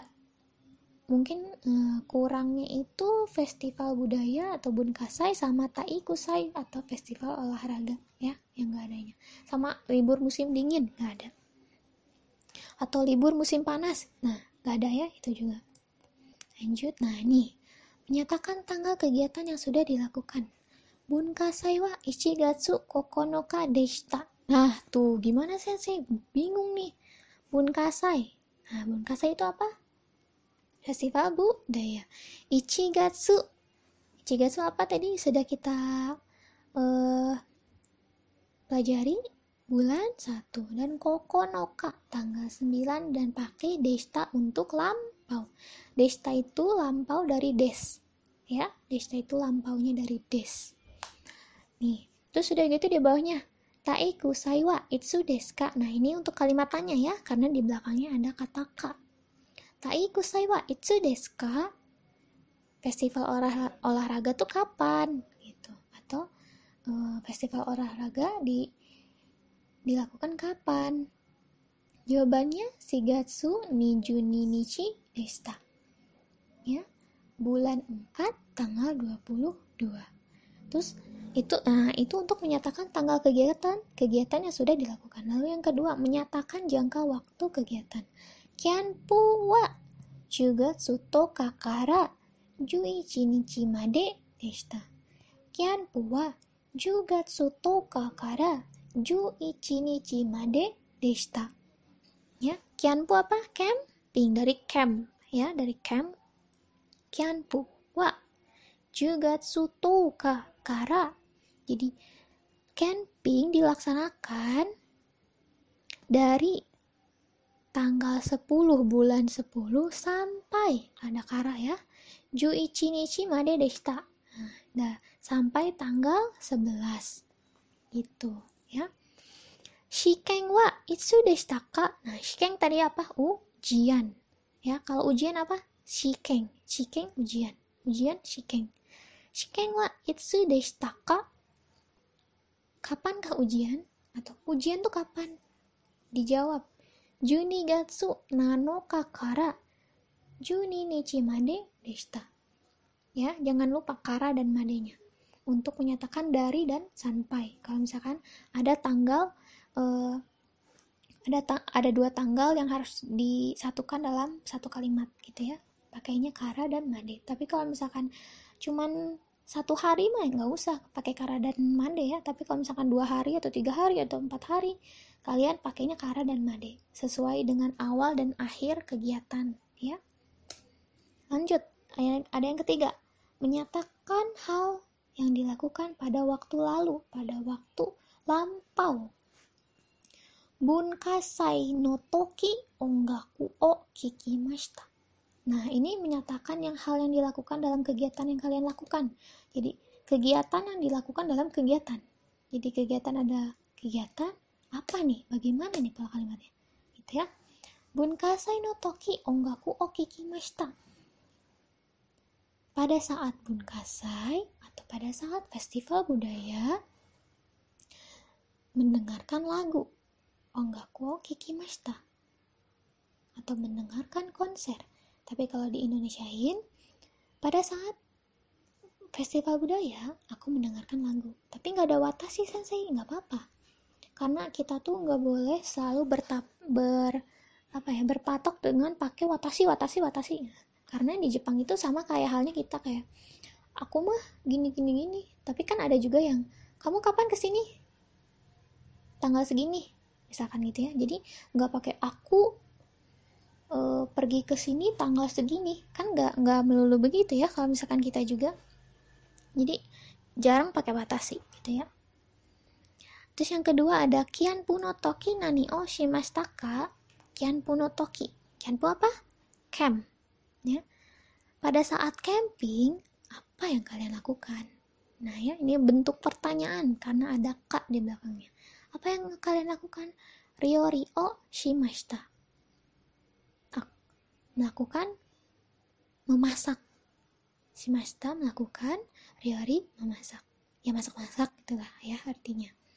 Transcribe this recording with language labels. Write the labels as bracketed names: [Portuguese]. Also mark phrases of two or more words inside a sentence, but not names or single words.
[Indonesian] Mungkin kurangnya itu festival budaya atau bunkasai sama taikusai atau festival olahraga ya, yang nggak adanya. Sama libur musim dingin nggak ada. Atau libur musim panas, nah nggak ada ya itu juga. Lanjut, nah nih menyatakan tanggal kegiatan yang sudah dilakukan. [Japanese] 文化祭は 1月9日でした. [Indonesian] Nah tuh gimana sensei? Bingung nih. Bunkasai. Nah bunkasai itu apa? Festival budaya. 1月apa tadi sudah kita pelajari? Bulan 1 dan kokonoka tanggal 9 dan pakai deshita untuk lampau. Deshita itu lampau dari des. Ya, deshita itu lampaunya dari des. Nih, terus sudah gitu di bawahnya [Japanese] 体育祭はいつですか. [Indonesian] Nah, ini untuk kalimat tanya ya, karena di belakangnya ada kata ka. [Japanese] 体育祭はいつですか? [Indonesian] Festival olahraga tuh kapan? Gitu. Atau festival olahraga dilakukan kapan? Jawabannya [Japanese] 4 月22日でした. [Indonesian] Ya, bulan 4 tanggal 22. Terus itu untuk menyatakan tanggal kegiatan yang sudah dilakukan. Lalu yang kedua, menyatakan jangka waktu kegiatan. [Japanese] キャンプは 10 月10日から11日まででした。キャンプは10月10日から11日まででした. [Indonesian] Ya, kyanpu apa? Camping, dari camp ya, dari camp. [Japanese] キャンプは 10 月10日から. [Indonesian] Jadi camping dilaksanakan dari tanggal 10 bulan 10 sampai ada kara ya. [Japanese] 11 日まででした. [Indonesian] Nah, sampai tanggal 11. Gitu ya. [Japanese] 試験はいつでしたか? [Indonesian] Nah, shiken tadi apa? Ujian. Ya, kalau ujian apa? Shiken. Shiken ujian. Ujian shiken. [Japanese] 試験はいつでしたか? [Indonesian] Kapankah ujian? Atau ujian tuh kapan? Dijawab [Japanese] 12 月7日から12日まででした. [Indonesian] Ya, jangan lupa kara dan madenya untuk menyatakan dari dan sampai. Kalau misalkan ada tanggal ada dua tanggal yang harus disatukan dalam satu kalimat gitu ya, pakainya kara dan made. Tapi kalau misalkan cuman satu hari mah nggak usah pakai kara dan made ya. Tapi kalau misalkan 2 hari atau 3 hari atau 4 hari, kalian pakainya kara dan made sesuai dengan awal dan akhir kegiatan ya. Lanjut, ada yang ketiga, menyatakan hal yang dilakukan pada waktu lalu, pada waktu lampau. [Japanese] 文化祭の時音楽を聞きました. [Indonesian] Nah, ini menyatakan hal yang dilakukan dalam kegiatan yang kalian lakukan. Jadi, kegiatan yang dilakukan dalam kegiatan. Jadi, kegiatan ada kegiatan, apa nih? Bagaimana nih pola kalimatnya? Gitu ya. [Japanese] 文化祭の時音楽を聞きました. [Indonesian] Pada saat bunkasai atau pada saat festival budaya, mendengarkan lagu [Japanese] 音楽を聞きました. [Indonesian] Atau mendengarkan konser. Tapi kalau di Indonesiain, pada saat festival budaya, aku mendengarkan lagu. Tapi nggak ada watashi sensei, nggak apa-apa. Karena kita tuh nggak boleh selalu berpatok dengan pakai watashi. Karena di Jepang itu sama kayak halnya kita kayak, aku mah gini. Tapi kan ada juga yang, kamu kapan kesini? Tanggal segini, misalkan gitu ya. Jadi nggak pakai aku pergi ke sini tanggal segini, kan nggak melulu begitu ya kalau misalkan kita juga. Jadi jarang pakai watashi gitu ya. Terus yang kedua ada [Japanese] キャンプの時何をしましたか? キャンプの時. [Indonesian] Kianpu apa? Camp. Ya. Pada saat camping, apa yang kalian lakukan? Nah ya, ini bentuk pertanyaan karena ada ka di belakangnya. Apa yang kalian lakukan? [Japanese] 料理をしました. [Indonesian] Melakukan memasak. Shimashita melakukan, ryori memasak. Ya masak-masak itulah ya artinya.